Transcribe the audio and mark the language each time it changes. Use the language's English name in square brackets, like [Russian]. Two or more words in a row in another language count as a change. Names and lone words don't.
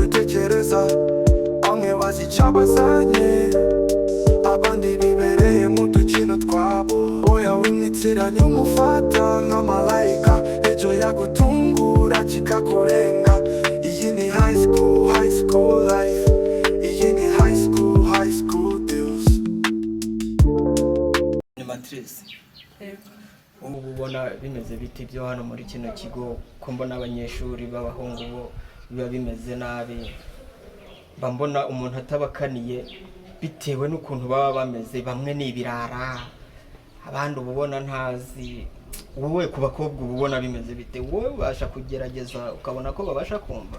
[Kinyarwanda] tekereza bamwe bazicabazanye abandi bibereye mu dukino twabo oya wimwitiranya umufata nka malayika ejo yagutungura kikakurenga iyi ni [English] high school life [Kinyarwanda] iyi ni [English] high school deals. [Kinyarwanda] ni matrice ubu ubona bimeze biti byo hano muri kino kigo ko mbona abanyeshuri b'abahungu bo biba bimeze nabi mbona umuntu atabakaniye bitewe n'ukuntu baba bameze bamwe ni ibirara abandi ubona ntazi wowe ku bakobwa ubona bimeze bite wowe ubasha kugerageza ukabona ko babasha kumva